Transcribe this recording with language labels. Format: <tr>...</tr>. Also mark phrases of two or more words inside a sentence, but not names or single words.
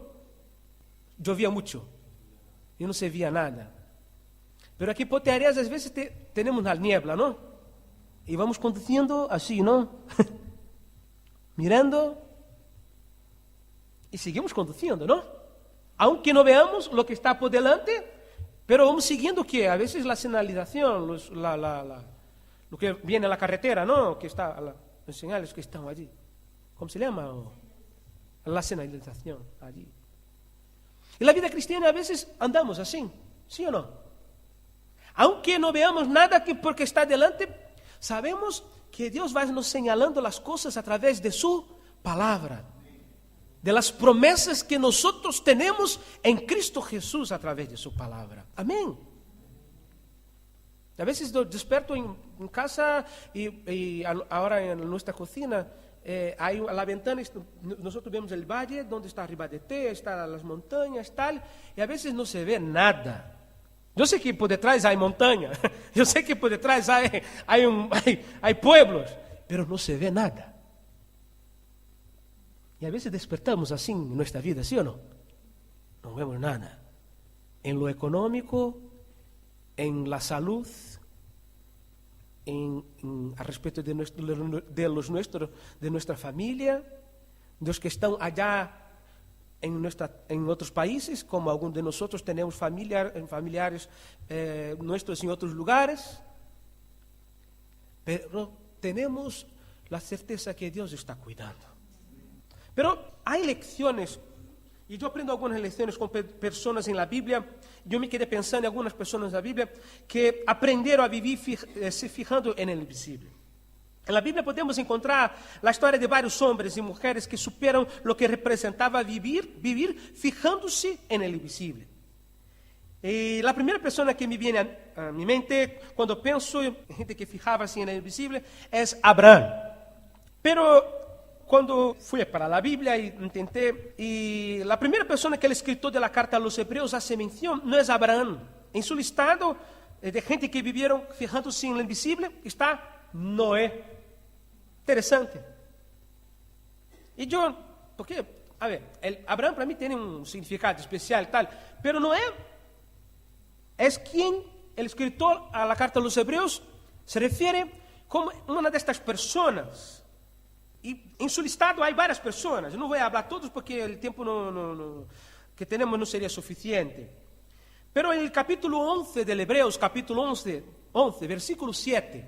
<pt>Chovia muito e não se via nada. Mas aqui em Ponte Areas, às vezes, temos a niebla, não? E vamos conduzindo assim, não? Mirando e seguimos conduzindo, não? Aunque não veamos o que está</pt> <es>por delante, pero</es> <pt>vamos seguindo o que? A vezes a sinalização, o que viene na carretera, não? Que está, os sinais que estão ali. Como se chama? A sinalização ali. E na vida cristiana, a vezes, andamos assim, sim ou não? Aunque não veamos nada porque está delante, sabemos que Deus vai nos señalando as coisas através de sua palavra, de las promessas que nós temos em Cristo Jesús através de sua palavra. Amém. A vezes eu desperto em casa e agora em nossa</pt> <es>cocina hay</es> <pt>a ventana, nós vemos o valle, onde está Ribadeté, estão as montanhas, tal, e a vezes não se vê nada. Eu sei que por detrás há montanha, eu sei que por detrás há pueblos, mas não se vê nada. E a vezes despertamos assim em nossa vida, ¿sí ou não? Não vemos nada. Em lo econômico, em la salud, a respeito de nossa família, dos que estão allá em outros países, como alguns de nós temos familiares nossos em outros lugares, pero temos a certeza que Deus está cuidando. Pero há lecciones, e eu aprendo algumas lecciones com pessoas na Bíblia, e eu me quedei pensando em algumas pessoas na Bíblia que aprenderam a viver se</pt> <es>fijando en el invisible.</es> <pt>Na Bíblia podemos encontrar a história de vários homens e mulheres que superam o que representava viver</pt> <es>fijando-se en el invisible.</es> <pt>E a primeira pessoa que me vem a minha mente quando penso em gente que</pt> <es>fijava-se en el invisible</es> <pt>é Abraham. Pero quando fui para a Bíblia e tentei, e a primeira pessoa que o escritor da carta</pt> <es>a los Hebreus hace</es> <pt>menção não é Abraham. Em seu listado de gente que</pt> <es>vivieron fijando-se en el invisible</es> <pt>está Noé. Interessante. E eu, porque, a ver, Abraham para mim tem um significado especial e tal, pero Noé é quem o escritor</pt> <es>a la carta a los Hebreus Se refiere como una de estas personas. Y en su listado hay varias personas. No voy a hablar todos porque el tiempo que tenemos no sería suficiente. Pero en el capítulo 11 del Hebreos, capítulo 11, versículo 7.</es>